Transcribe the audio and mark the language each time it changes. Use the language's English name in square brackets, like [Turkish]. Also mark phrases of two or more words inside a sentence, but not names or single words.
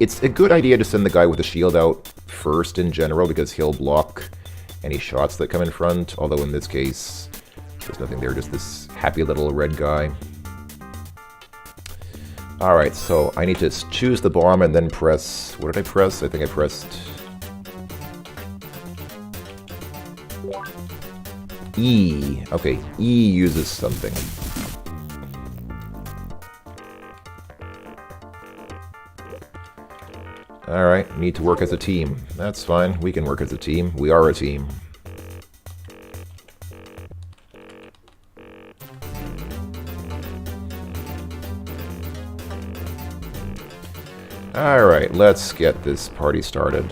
[English] It's a good idea to send the guy with the shield out first in general because he'll block any shots that come in front, although in this case there's nothing there, just this happy little red guy. Alright, so I need to choose the bomb and then press... What did I press? I think I pressed... E. Okay, E uses something. Alright, need to work as a team. That's fine, we can work as a team. We are a team. Alright, let's get this party started.